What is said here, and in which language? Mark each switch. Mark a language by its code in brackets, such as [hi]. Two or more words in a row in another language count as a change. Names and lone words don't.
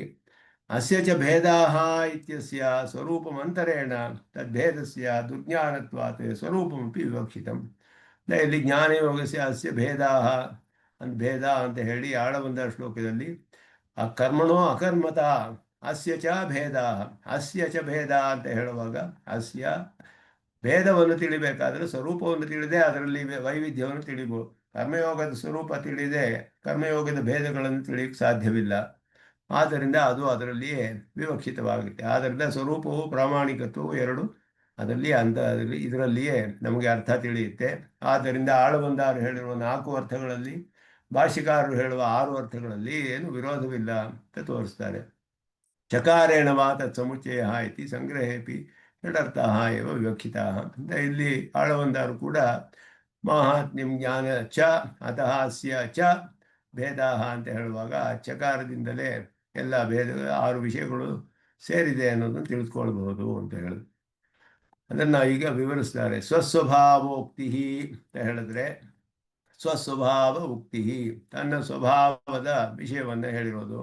[sa] ಅಸ್ಯ ಚ ಭೇದಾಃ ಇತ್ಯಸ್ಯ ಸ್ವರೂಪಮಂತರೇಣ ತದ್ಭೇದಸ್ಯ ದುರ್ಜ್ಞಾನತ್ವಾತ್ ಸ್ವರೂಪಮಪಿ ವಿವಕ್ಷಿತಂ. [kn] ಇಲ್ಲಿ [sa] ಜ್ಞಾನಯೋಗಸ್ಯ ಅಸ್ಯ ಭೇದಾಃ [kn] ಅಂತ ಭೇದ ಅಂತ ಹೇಳಿ ಆಳವಂದ ಶ್ಲೋಕದಲ್ಲಿ [sa] ಕರ್ಮಣೋ ಅಕರ್ಮತ ಅಸ್ಯ ಚ ಭೇದ, ಅಸ್ಯ ಚ ಭೇದ [kn] ಅಂತ ಹೇಳುವಾಗ ಅಸ್ಯ ಭೇದವನ್ನು ತಿಳಿಬೇಕಾದ್ರೆ ಸ್ವರೂಪವನ್ನು ತಿಳಿದೇ ಅದರಲ್ಲಿ ವೈವಿಧ್ಯವನ್ನು ತಿಳಿಬೋದು. ಕರ್ಮಯೋಗದ ಸ್ವರೂಪ ತಿಳಿದೇ ಕರ್ಮಯೋಗದ ಭೇದಗಳನ್ನು ತಿಳಿಯಕ್ಕೆ ಸಾಧ್ಯವಿಲ್ಲ. ಆದ್ದರಿಂದ ಅದು ಅದರಲ್ಲಿಯೇ ವಿವಕ್ಷಿತವಾಗುತ್ತೆ. ಆದ್ದರಿಂದ ಸ್ವರೂಪವು ಪ್ರಾಮಾಣಿಕತ್ವವು ಎರಡು ಅದರಲ್ಲಿ ಇದರಲ್ಲಿಯೇ ನಮಗೆ ಅರ್ಥ ತಿಳಿಯುತ್ತೆ. ಆದ್ದರಿಂದ ಆಳವಂದಾರು ಹೇಳಿರುವ 4 ಅರ್ಥಗಳಲ್ಲಿ ಭಾಷ್ಯಕಾರರು ಹೇಳುವ 6 ಅರ್ಥಗಳಲ್ಲಿ ಏನು ವಿರೋಧವಿಲ್ಲ ಅಂತ ತೋರಿಸ್ತಾರೆ. [sa] ಚಕಾರೇಣ ವಾ ತತ್ ಸಮುಚ್ಚಯ ಇತಿ ಸಂಗ್ರಹೇಪಿ ಷಡರ್ಥಃ ಏವ ವಿವಕ್ಷಿತಃ [kn] ಅಂತ ಇಲ್ಲಿ ಆಳವಂದಾರು ಕೂಡ [sa] ಮಾಹಾತ್ಮ್ಯಂ ಜ್ಞಾನ ಚ ಅತಃ ಅಸ್ಯ ಚ ಭೇದಾಹ [kn] ಅಂತ ಹೇಳುವಾಗ ಚಕಾರದಿಂದಲೇ ಎಲ್ಲ ಭೇದ 6 ವಿಷಯಗಳು ಸೇರಿದೆ ಅನ್ನೋದನ್ನು ತಿಳಿದುಕೊಳ್ಬಹುದು ಅಂತ ಹೇಳಿದ್ರು. ಅದನ್ನು ಈಗ ವಿವರಿಸ್ತಾರೆ. ಸ್ವಸ್ವಭಾವೋಕ್ತಿ ಅಂತ ಹೇಳಿದ್ರೆ [sa] ಸ್ವಸ್ವಭಾವ ಉಕ್ತಿ, [kn] ತನ್ನ ಸ್ವಭಾವದ ವಿಷಯವನ್ನು ಹೇಳಿರೋದು.